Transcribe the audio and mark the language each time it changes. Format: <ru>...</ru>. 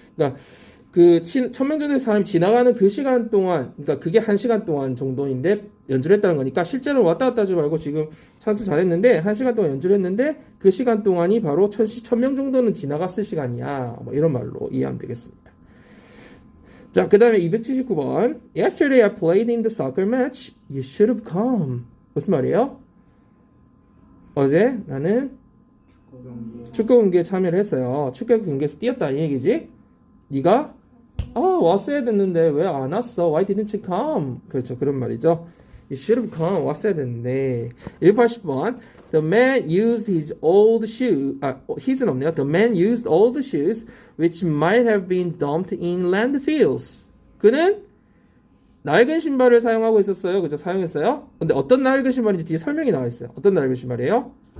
<ko>그러니까 그 1,000명 정도의 사람이 지나가는 그 시간 동안, 그러니까 그게 1시간 동안 정도인데 연주를 했다는 거니까 실제로 왔다 갔다 하지 말고 지금 찬수 잘했는데 1시간 동안 연주를 했는데 그 시간 동안이 바로 1,000명 정도는 지나갔을 시간이야. 뭐 이런 말로 이해하면 되겠습니다. 자, 그 다음에 279번.</ko> <en>Yesterday I played in the soccer match. You should have come.</en> <ko>무슨 말이에요? 어제 나는 축구 경기에 참여를 했어요. 축구 경기에서 뛰었다 이 얘기지. 네가 왔어야 됐는데 왜 안 왔어?</ko> <en>Why didn't you come?</en> <ko>그렇죠. 그런 말이죠.</ko> <en>You should have come.</en> <ko>왔어야 됐는데. 180번.</ko> <en>The man used his old shoe.</en> <ko>his는 없네요.</ko> <en>The man used old shoes which might have been dumped in landfills.</en> <ko>그는 낡은 신발을 사용하고 있었어요. 그죠? 사용했어요. 근데 어떤 낡은 신발인지 뒤에 설명이 나와 있어요. 어떤 낡은 신발이에요?</ko>